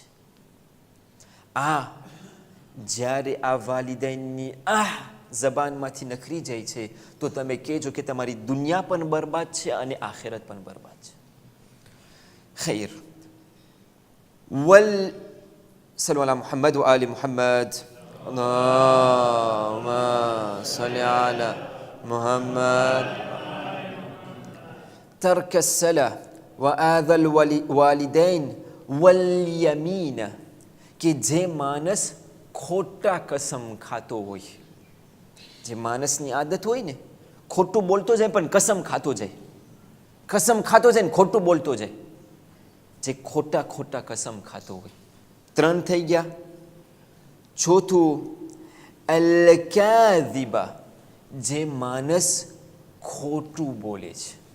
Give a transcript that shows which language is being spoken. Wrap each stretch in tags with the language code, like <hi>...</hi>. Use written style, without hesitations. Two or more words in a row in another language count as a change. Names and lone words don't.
<gu>આ જ્યારે આ વાલિદૈનની જબાનમાંથી નખરી જાય છે તો તમે કહેજો કે તમારી દુનિયા પણ બરબાદ છે અને આખિરત પણ બરબાદ છે.</gu> <ar>خير، وصلوا على محمد وآل محمد. اللهم صل على محمد. તર્ક الصلاة وآذى الوالدين واليمين,</ar> <gu>કે જે માણસ ખોટા કસમ ખાતો હોય, જે માણસની આદત હોય ને ખોટું બોલતો જાય પણ કસમ ખાતો જાય, કસમ ખાતો જાય ને ખોટું બોલતો જાય, જે ખોટા કસમ ખાતો હોય. 3 થઈ ગયા. ચોથું અલ-કાઝિબા, જે માણસ ખોટું બોલે છે.</gu>